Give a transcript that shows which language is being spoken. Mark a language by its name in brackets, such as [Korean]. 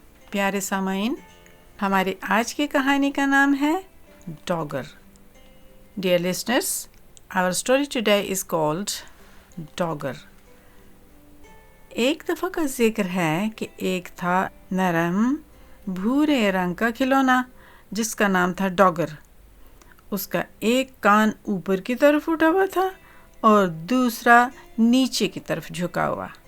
[Urdu] پیارے سامعین، ہماری آج کی کہانی کا نام ہے Dogar. [English] Dear listeners, our story today is called Dogar. [Urdu] ایک دفعہ کا ذکر ہے کہ ایک تھا نرم بھورے رنگ کا کھلونا جس کا نام تھا ڈوگر. اس کا ایک کان اوپر کی طرف اٹھا ہوا تھا اور دوسرا نیچے کی طرف جھکا ہوا.